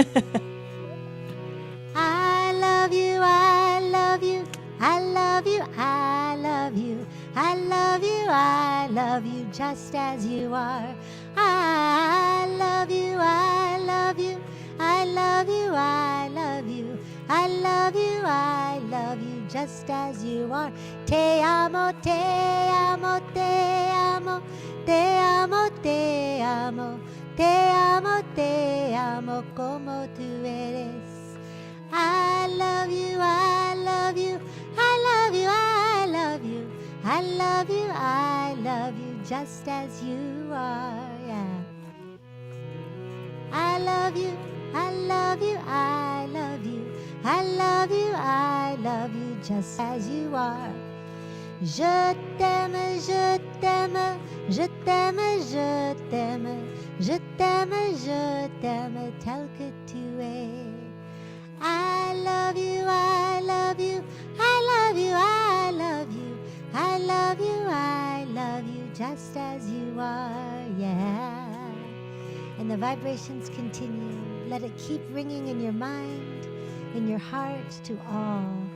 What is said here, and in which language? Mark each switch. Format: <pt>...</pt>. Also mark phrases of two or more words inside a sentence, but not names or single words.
<en>I love you, I love you, I love you, I love you, I love you, I love you just as you are. I love you, I love you, I love you, I love you, I love you, I love you just as you are.</en> <es>Te amo, te amo, te amo, te amo, te amo, te amo, te amo como tú eres.</es> <en>I love you, I love you, I love you, I love you, I love you, I love you just as you are, yeah. I love you, I love you, I love you, I love you, I love you just as you are.</en> <fr>Je t'aime, je t'aime, je t'aime, je t'aime, je t'aime, je t'aime tel que tu es.</fr> <en>I love you, I love you, I love you, I love you, I love you, I love you just as you are, yeah. And the vibrations continue. Let it keep ringing in your mind, in your heart, to all.</en>